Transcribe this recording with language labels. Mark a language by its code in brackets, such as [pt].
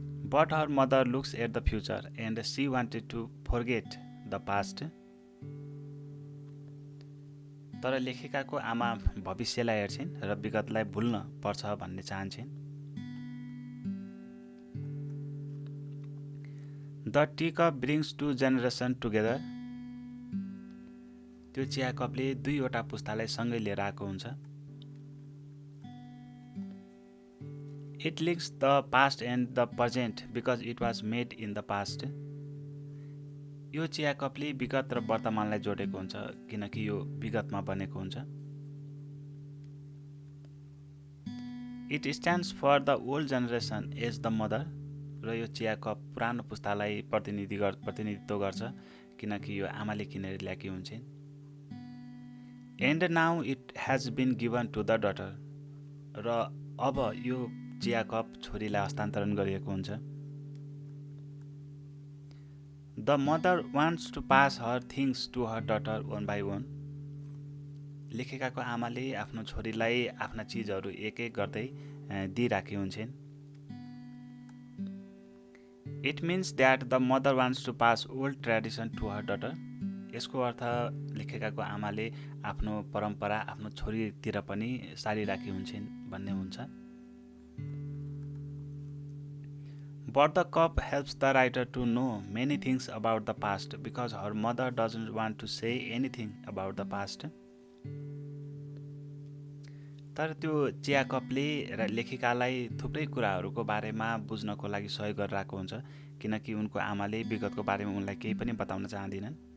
[en] But her mother looks at the future and she wanted to forget the past. [ne] तर लेखिकाको आमा भविष्यलाई हेर्छिन् र विगतलाई भुल्न पर्छ भन्ने चाहन्छन्। [en] The tea cup brings two generation together. [ne] त्यो चिया कपले दुईवटा पुस्तालाई सँगै लिएर आएको हुन्छ। [en] It links the past and the present because it was made in the past. [ne] यो चिया कपले विगत र वर्तमानलाई जोडेको हुन्छ किनकि यो विगतमा बनेको हुन्छ। [en] It stands for the old generation as the mother. [ne] र यो चिया कप पुरानो पुस्तालाई प्रतिनिधित्व गर्छ किनकि यो आमाले किनेर ल्याएकी हुन्छन्। [en] And now it has been given to the daughter. [ne] र अब यो चिया कप छोरीलाई हस्तान्तरण गरिएको हुन्छ। [en] The mother wants to pass her things to her daughter one by one. [ne] लेखिकाको आमाले आफ्नो छोरीलाई आफ्ना चिजहरू एक एक गर्दै दिइराखी हुन्छन्। [en] It means that the mother wants to pass old tradition to her daughter. [ne] यसको अर्थ लेखिकाको आमाले आफ्नो परम्परा आफ्नो छोरीतिर पनि सारिराखी हुन्छन् भन्ने हुन्छ। [en] But the cup helps the writer to know many things about the past because her mother doesn't want to say anything about the past. [ne] तर त्यो चिया कपले लेखिकालाई थुप्रै कुराहरूको बारेमा बुझ्नको लागि सहयोग गरिरहेको हुन्छ किनकि उनको आमाले विगतको बारेमा उनलाई केही पनि बताउन चाहदिनन्।